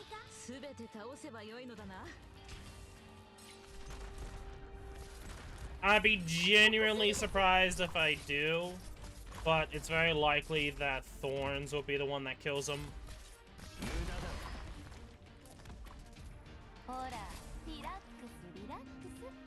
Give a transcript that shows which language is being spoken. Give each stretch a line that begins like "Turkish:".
Japanese: すべて倒せばよいのだな。
English: I'd be genuinely surprised if I do, but it's very likely that Thorns will be the one that kills him.
Japanese: ほら、リラックスリラックス。